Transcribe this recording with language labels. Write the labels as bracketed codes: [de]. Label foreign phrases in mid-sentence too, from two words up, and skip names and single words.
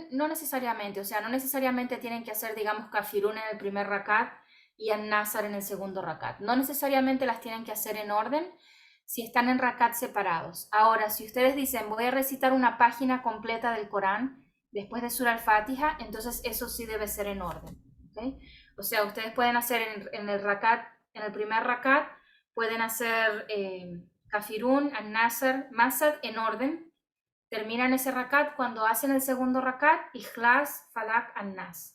[es] No necesariamente, o sea, no necesariamente tienen que hacer, digamos, Kafirun en el primer rakat y An-Nasr en el segundo rakat. No necesariamente las tienen que hacer en orden si están en rakat separados. Ahora, si ustedes dicen, voy a recitar una página completa del Corán después de Surah al-Fatiha, entonces eso sí debe ser en orden, ¿okay? O sea, ustedes pueden hacer en el primer rakat, pueden hacer Kafirun, An-Nasr, Masad en orden. Terminan ese rakat. Cuando hacen el segundo rakat, Ikhlas, Falak, An-Nas.